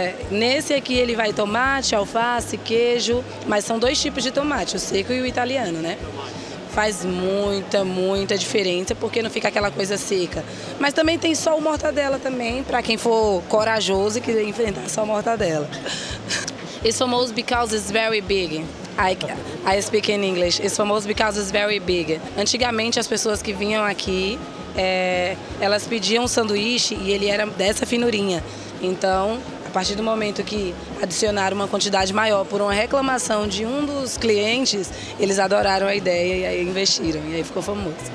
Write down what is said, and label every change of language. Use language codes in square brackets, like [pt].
[pt] Nesse aqui ele vai tomate, alface, queijo, mas são 2 tipos de tomate, o seco e o italiano, né? Faz muita diferença, porque não fica aquela coisa seca. Mas também tem só o mortadela também, para quem for corajoso e quiser enfrentar só o mortadela. [en] It's famous because it's very big. I speak in English. It's famous because it's very big. [pt] Antigamente as pessoas que vinham aqui, elas pediam um sanduíche e ele era dessa finurinha. Então, a partir do momento que adicionaram uma quantidade maior por uma reclamação de um dos clientes, eles adoraram a ideia и aí investiram, и aí ficou famoso.